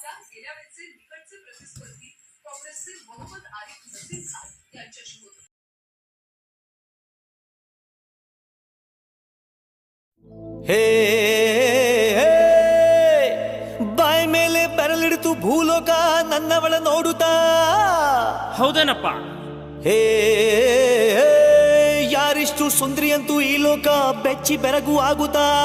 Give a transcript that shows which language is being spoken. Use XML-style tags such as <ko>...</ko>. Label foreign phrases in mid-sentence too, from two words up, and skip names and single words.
<mr>गेल्या वेळेचे निकटचे प्रतिस्पर्धी काँग्रेसचे मोहम्मद आरिफ नसीम खान यांच्याशी होते.</mr> <kn>ಹೇ ಬಾಯ್ ಮೇಲೆ ಬೆರಳಿಡ್ತು ಭೂಲೋಕ ನನ್ನವಳ ನೋಡುತ್ತಾ. ಹೌದೇನಪ್ಪ. ಹೇ ಯಾರಿಷ್ಟು ಸುಂದರಿ ಅಂತೂ ಈ ಲೋಕ ಬೆಚ್ಚಿ ಬೆರಗು ಆಗುತ್ತಾ.</kn>